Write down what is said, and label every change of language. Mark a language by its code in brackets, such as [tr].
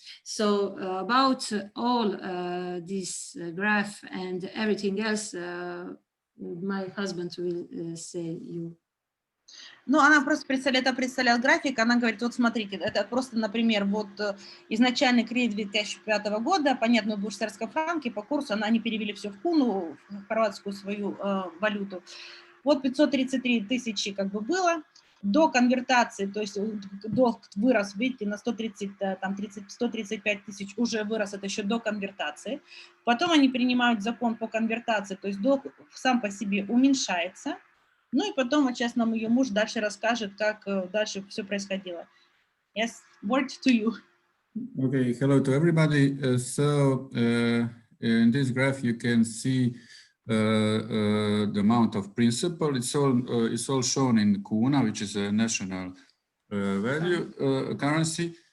[en] So about all this graph and everything else, my husband will say you. [ru] Ну, она просто представляет график, она говорит, вот смотрите, это просто, например, вот изначальный кредит 2005 года, понятно, в швейцарском франке, по курсу они перевели все в куну, в хорватскую свою валюту. Вот 533 тысячи как бы было, до конвертации, то есть долг вырос, видите, на 135 тысяч уже вырос, это еще до конвертации. Потом они принимают закон по конвертации, то есть долг сам по себе уменьшается. Ну и потом вот сейчас нам ее муж дальше расскажет, как дальше все происходило. [en] Yes, word to you. Okay, hello to everybody. In this graph you can see the amount of principal. It's all shown in kuna, which is a national value currency.